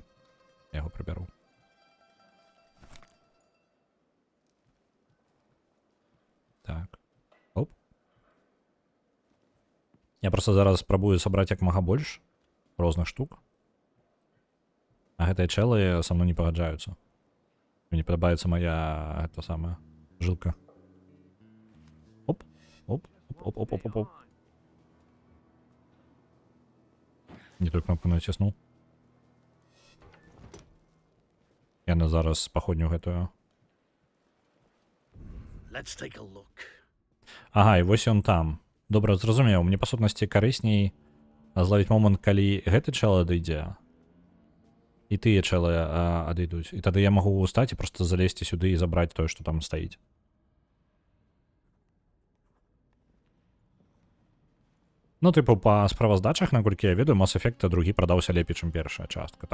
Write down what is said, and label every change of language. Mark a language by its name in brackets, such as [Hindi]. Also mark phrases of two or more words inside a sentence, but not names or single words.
[Belarusian] Я яго прыбяру. Так. Оп. Я просто зараз спрабую сабраць як мага больш розных штук. А гэтыя чэлы са мной не пагаджаюцца. Мне падабаецца моя гэта самая жылка. Оп, оп, оп, оп, оп, оп, оп. Не той кнопку націснуў. Яна зараз паходню гэтую. [English] Let's take a look. [Belarusian] Ага, і вось ён там. Добра, зразумеў, мне па сутнасці карысней злавіць момант, калі гэты чэл адыдзе, і тыя чэлы адыдуць. І тады я магу устаць і проста залезці сюды і забраць тое, што там стаіць. Ну, типу, па справаздачах, наколькі я ведаю, Mass Effect 2 прадаўся лепей, чым першая частка.